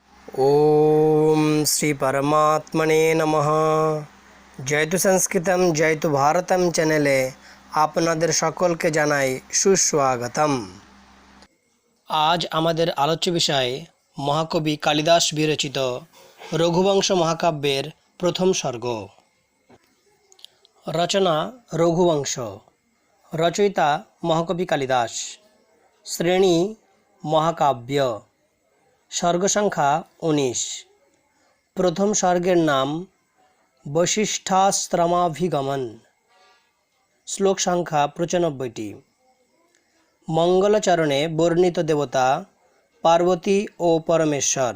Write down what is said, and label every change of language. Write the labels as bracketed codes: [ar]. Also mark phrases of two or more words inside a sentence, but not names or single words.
[sa] ओम श्री परमात्मने नमः। जयतु संस्कृतम जयतु भारतम [bn] চ্যানেলে আপনাদের সকলকে জানাই সুস্বাগতম। আজ আমাদের আলোচ্য বিষয় মহাকবি কালিদাস বিরচিত রঘুবংশ মহাকাব্যের প্রথম সর্গ। রচনা রঘুবংশ, রচয়িতা মহাকবি কালিদাস, শ্রেণী মহাকাব্য, সর্গ সংখ্যা 19। প্রথম সর্গের নাম বশিষ্ঠাশ্রমাভিগমন। শ্লোক সংখ্যা 95টি। মঙ্গলাচরণে বর্ণিত দেবতা পার্বতী ঔর পরমেশ্বর।